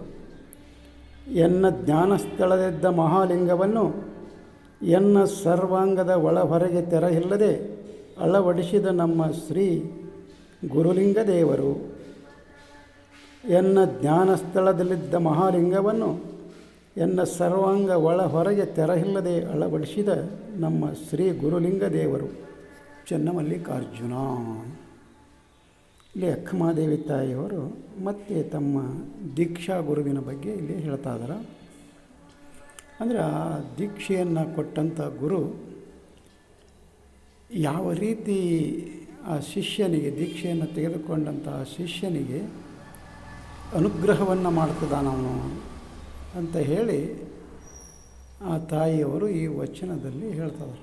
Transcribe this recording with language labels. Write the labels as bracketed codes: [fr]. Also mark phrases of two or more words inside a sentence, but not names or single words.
[kn] ಎನ್ನ ಜ್ಞಾನಸ್ಥಳದಲ್ಲಿದ್ದ ಮಹಾಲಿಂಗವನ್ನು ಎನ್ನ ಸರ್ವಾಂಗದ ಒಳಹೊರಗೆ ತೆರೆಯಿಲ್ಲದೆ ಅಳವಡಿಸಿದ ನಮ್ಮ ಶ್ರೀ ಗುರುಲಿಂಗದೇವರು. ಎನ್ನ ಜ್ಞಾನಸ್ಥಳದಲ್ಲಿದ್ದ ಮಹಾಲಿಂಗವನ್ನು ಎನ್ನ ಸರ್ವಾಂಗ ಒಳಹೊರಗೆ ತೆರೆಯಿಲ್ಲದೆ ಅಳವಡಿಸಿದ ನಮ್ಮ ಶ್ರೀ ಗುರುಲಿಂಗದೇವರು ಚನ್ನಮಲ್ಲಿಕಾರ್ಜುನ. ಇಲ್ಲಿ ಅಕ್ಕಮಹಾದೇವಿ ತಾಯಿಯವರು ಮತ್ತೆ ತಮ್ಮ ದೀಕ್ಷಾ ಗುರುವಿನ ಬಗ್ಗೆ ಇಲ್ಲಿ ಹೇಳ್ತಾ ಇದ್ದಾರೆ. ಅಂದರೆ ಆ ದೀಕ್ಷೆಯನ್ನು ಕೊಟ್ಟಂಥ ಗುರು ಯಾವ ರೀತಿ ಆ ಶಿಷ್ಯನಿಗೆ ದೀಕ್ಷೆಯನ್ನು ತೆಗೆದುಕೊಂಡಂಥ ಆ ಶಿಷ್ಯನಿಗೆ ಅನುಗ್ರಹವನ್ನು ಮಾಡ್ತದಾನವನು ಅಂತ ಹೇಳಿ ಆ ತಾಯಿಯವರು ಈ ವಚನದಲ್ಲಿ ಹೇಳ್ತಾರೆ.